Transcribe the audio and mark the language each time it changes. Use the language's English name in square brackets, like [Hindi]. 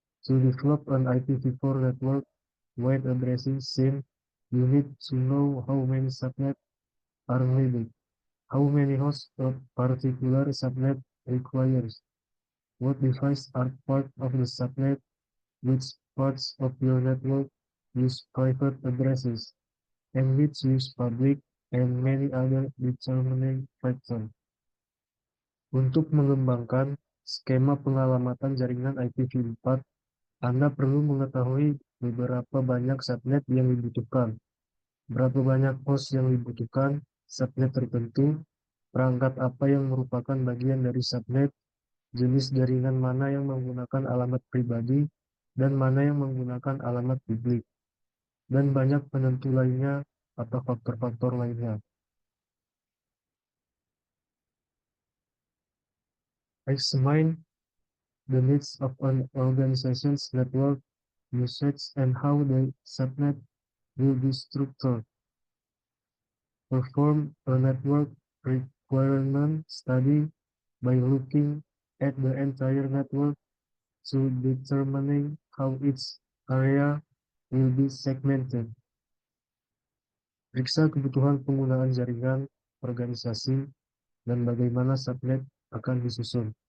[English] To develop an IPv4 network wide addressing scheme, you need to know how many subnets are needed, how many hosts a particular subnet requires, what devices are part of the subnet, which parts of your network use private addresses, and which use public, and many other determining factors. [Indonesian] Untuk mengembangkan skema pengalamatan jaringan IPv4, Anda perlu mengetahui beberapa banyak subnet yang dibutuhkan, berapa banyak host yang dibutuhkan, subnet tertentu, perangkat apa yang merupakan bagian dari subnet, jenis jaringan mana yang menggunakan alamat pribadi, dan mana yang menggunakan alamat publik, dan banyak penentu lainnya atau faktor-faktor lainnya. [English] Examine the needs of an organization's network usage and how the subnet will be structured. Perform a network requirement study by looking at the entire network to determining how its area will be segmented. [Indonesian] Periksa kebutuhan penggunaan jaringan organisasi dan bagaimana subnet akan disusun.